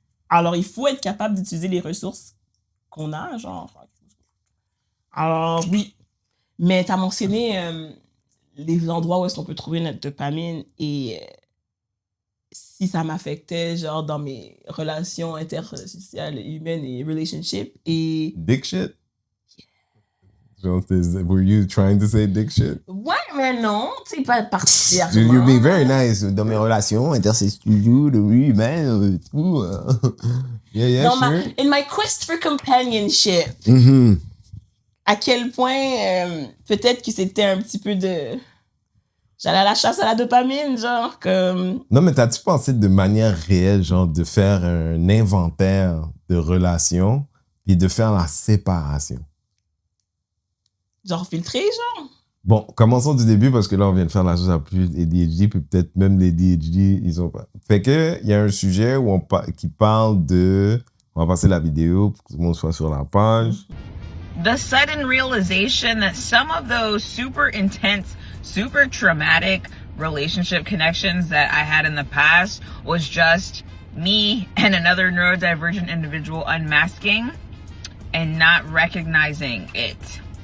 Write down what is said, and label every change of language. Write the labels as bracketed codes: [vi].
[fr] Alors, il faut être capable d'utiliser les ressources qu'on a, genre. Alors, oui. Mais tu as mentionné les endroits où est-ce qu'on peut trouver notre dopamine et si ça m'affectait, genre, dans mes relations intersociales, humaines et relationships. Et [en] Dick shit? Genre, were you trying to say dick shit? [fr] ouais, mais non, tu sais, pas particulièrement. [en] You're being very nice [fr] dans mes relations intersexuelles, humaines, tout. Yeah, Dans [en] sure. in my quest for companionship, [fr] à quel point peut-être que c'était un petit peu de... J'allais à la chasse à la dopamine, genre, comme... Non, mais t'as-tu pensé de manière réelle, genre, de faire un inventaire de relations et de faire la séparation? Genre filtré, genre? Bon, commençons du début parce que là, on vient de faire la chose à plus ADHD, puis peut-être même les ADHD, ils ont pas. Fait que, il y a un sujet où qui parle de... On va passer la vidéo pour que tout le monde soit sur la page. [en] The sudden realization that some of those super intense, super traumatic relationship connections that I had in the past was just me and another neurodivergent individual unmasking and not recognizing it.